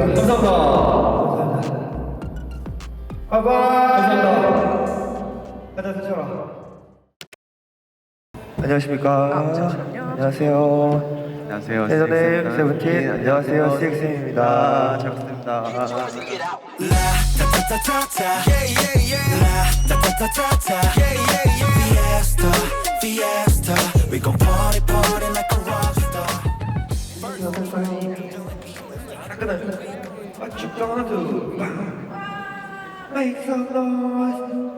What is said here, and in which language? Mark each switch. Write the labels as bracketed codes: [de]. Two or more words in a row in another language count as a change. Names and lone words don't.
[ko] 감사합니다. 바이바이. 감사합니다. 가자, 수철아. 안녕하십니까. 잠시만요. 안녕하세요. 안녕하세요. 예전에 세븐틴. 안녕하세요. CXM입니다. 잘 부탁드립니다. La ta ta ta ta ta. [en] Yeah, yeah, yeah. La ta ta ta ta ta. Yeah, yeah, yeah. [es] Fiesta, fiesta. [en] We gon' party, party like a rock star. Make some noise.